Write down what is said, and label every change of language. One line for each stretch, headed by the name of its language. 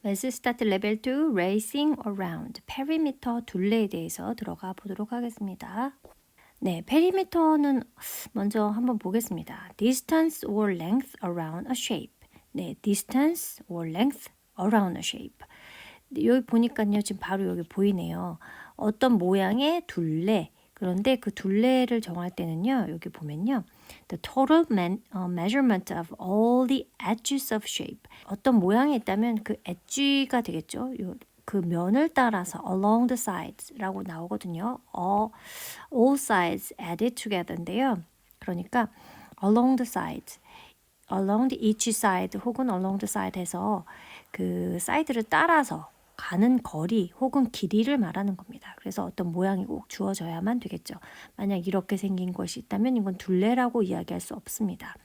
English: Let's start level 2, racing around.
Korean: 페리미터 둘레에 대해서 들어가 보도록 하겠습니다. 네, 페리미터는 먼저 한번 보겠습니다.
English: Distance or length around a shape. 네, distance or length around a shape.
Korean: 여기 보니까요, 지금 바로 여기 보이네요. 어떤 모양의 둘레. 그런데 그 둘레를 정할 때는요, 여기 보면요.
English: The total measurement of all the edges of shape.
Korean: 어떤 모양이 있다면 그 edge가 되겠죠. 그 면을 따라서
English: along the sides
Korean: 라고 나오거든요.
English: all sides added together인데요.
Korean: 그러니까
English: along the sides, along the each side
Korean: 혹은
English: along the side
Korean: 해서 그 사이드를 따라서 가는 거리 혹은 길이를 말하는 겁니다. 그래서 어떤 모양이 꼭 주어져야만 되겠죠. 만약 이렇게 생긴 것이 있다면 이건 둘레라고 이야기할 수 없습니다.